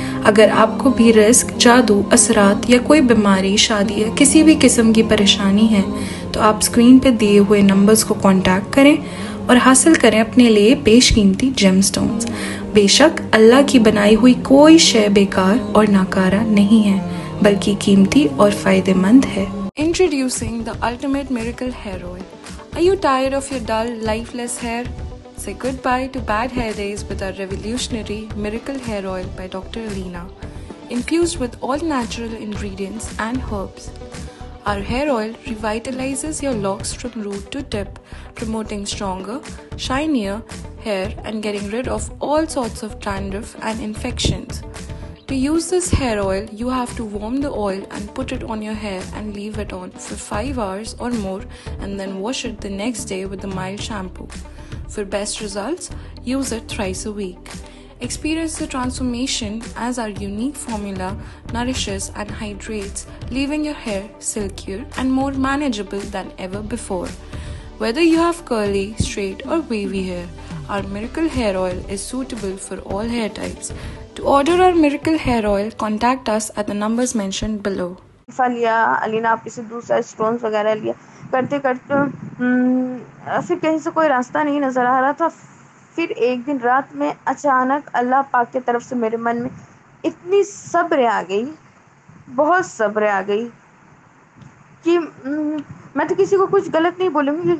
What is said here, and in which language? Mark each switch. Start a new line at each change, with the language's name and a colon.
Urdu: اگر آپ کو بھی رزق، جادو، اثرات یا کوئی بیماری، شادی یا کسی بھی قسم کی پریشانی ہے تو آپ اسکرین پہ دیے ہوئے نمبرز کو کانٹیکٹ کریں اور حاصل کریں اپنے لیے بیش قیمتی جیم سٹونز. بے شک اللہ کی بنائی ہوئی کوئی شے بیکار اور ناکارہ نہیں ہے، بلکہ قیمتی اور فائدہ مند ہے.
English: Introducing the ultimate miracle hair oil. Are you tired of your dull, lifeless hair? Say goodbye to bad hair days with our revolutionary miracle hair oil by Dr. Alina, infused with all natural ingredients and herbs. Our hair oil revitalizes your locks from root to tip, promoting stronger, shinier hair and getting rid of all sorts of dandruff and infections. To use this hair oil, you have to warm the oil and put it on your hair and leave it on for 5 hours or more, and then wash it the next day with a mild shampoo. For best results, use it thrice a week. Experience the transformation as our unique formula nourishes and hydrates, leaving your hair silkier and more manageable than ever before. Whether you have curly, straight or wavy hair, our miracle hair oil is suitable for all hair types. To order our miracle hair oil, contact us at the numbers mentioned below.
Urdu: لیا علینا آپی سے دوسرا stones وغیرہ لیا، کرتے کرتے پھر کہیں سے کوئی راستہ نہیں نظر آ رہا تھا. پھر ایک دن رات میں اچانک اللہ پاک کی طرف سے میرے من میں اتنی صبر آ گئی، بہت صبر آ گئی کہ میں تو کسی کو کچھ غلط نہیں بولوں گی.